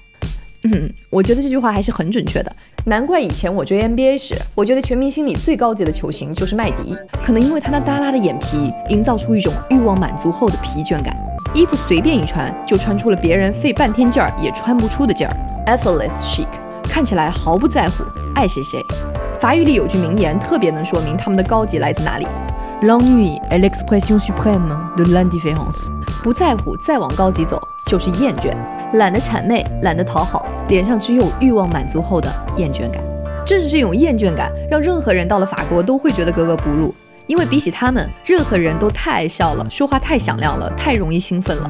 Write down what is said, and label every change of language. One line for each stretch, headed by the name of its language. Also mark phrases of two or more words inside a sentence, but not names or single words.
Chinese: 我觉得这句话还是很准确的。难怪以前我追 NBA 时，我觉得全明星里最高级的球星就是麦迪，可能因为他那耷拉的眼皮营造出一种欲望满足后的疲倦感。衣服随便一穿就穿出了别人费半天劲儿也穿不出的劲儿 ，
English: effortless chic，
Chinese: 看起来毫不在乎，爱谁谁。
French: 法语里有句名言特别能说明他们的高级来自哪里。L'ennui est l'expression suprême de l'indifférence。
Chinese: 不在乎，再往高级走就是厌倦，懒得谄媚，懒得讨好，脸上只有欲望满足后的厌倦感。正是这种厌倦感，让任何人到了法国都会觉得格格不入，因为比起他们，任何人都太爱笑了，说话太响亮了，太容易兴奋了。